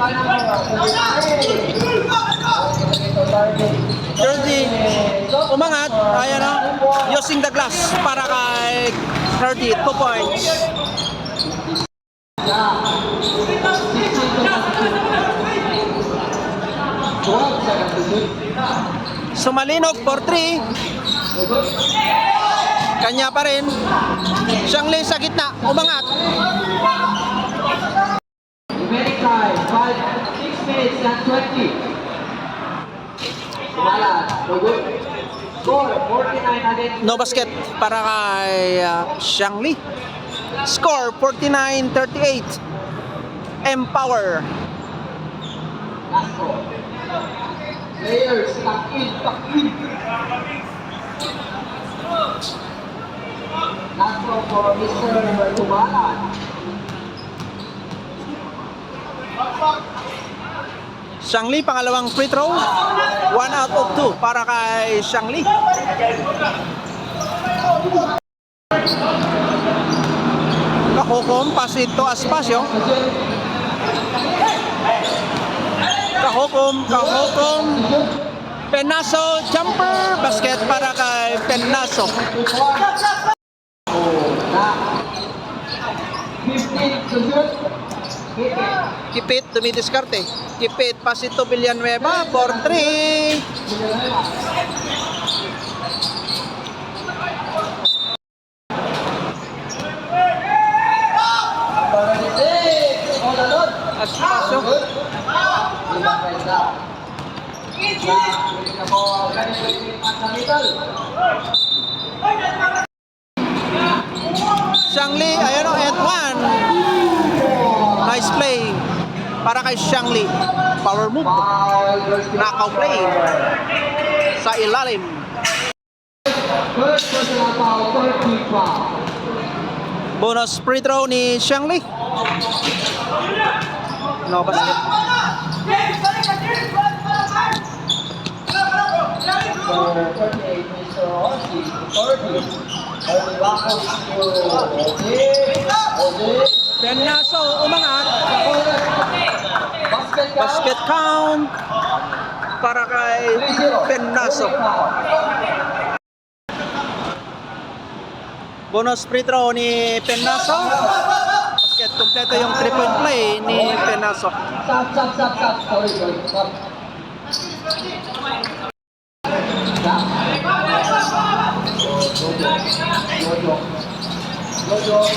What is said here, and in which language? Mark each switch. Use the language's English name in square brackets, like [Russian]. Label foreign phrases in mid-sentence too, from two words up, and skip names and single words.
[Filipino] Jersey, umangat. [English] Blessing the glass [Filipino] para kay [English] 30, 2 points. Yeah. 16 seconds to shoot. 12 seconds to shoot. Sumalinog for 3. Good. [Filipino] Kanya pa rin. Xiangli sa gitna, umangat. [English] Remaining time, 6 minutes and 20. Sumalan, no good. Score, 49 against. No basket para kay Xiangli. Score 49-38. Empower. Last score. Players, tuck in, tuck in. Last score for Mr. Tumalan. [Filipino] Xiangli, pangalawang [English] free throw. 1 out of 2 [Filipino] para kay Xiangli. Kahukom, [English] pass it to Aspacio. [Filipino] Kahukom. Penaso, [English] jumper, basket [Filipino] para kay Penaso. [English] 15 to shoot. Hit it. [Filipino] Kipit, dumidiskarte. Kipit, [English] pass it to Villanueva for 3. Number 6, all alone. [Filipino] Aspacio. Xiangli, ayan o, [English] at 1. Nice play [Filipino] para kay [English] Xiangli. Power move. Knockout play sa ilalim. First personal foul, 30 foul. Bonus free throw ni Xiangli. No basket. So, 38, Mr. Ossie, 30. Only backwards to Ode. [Filipino] Penaso umangat. [English] Basket count. Basket count [Filipino] para kay [English] 3-0. Penaso. Bonus free throw ni Penaso. [Filipino] Basket kompleto yung [English] 3-point play [Filipino] ni Penaso. [English] Stop. Sorry. Stop. Jojo,